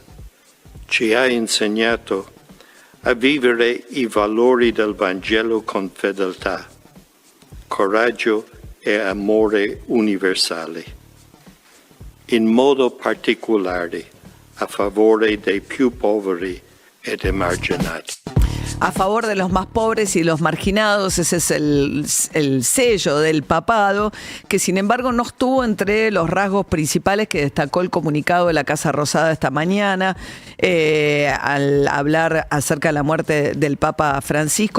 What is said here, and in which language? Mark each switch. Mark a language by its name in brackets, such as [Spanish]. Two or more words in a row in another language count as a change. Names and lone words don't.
[Italian] Ci ha insegnato a vivere i valori del Vangelo con fedeltà, coraggio e amore universali, in modo particolare a favore dei più poveri ed emarginati. [Spanish] A favor de los más pobres y los marginados, ese es el sello del papado, que sin embargo no estuvo entre los rasgos principales que destacó el comunicado de la Casa Rosada esta mañana al hablar acerca de la muerte del Papa Francisco.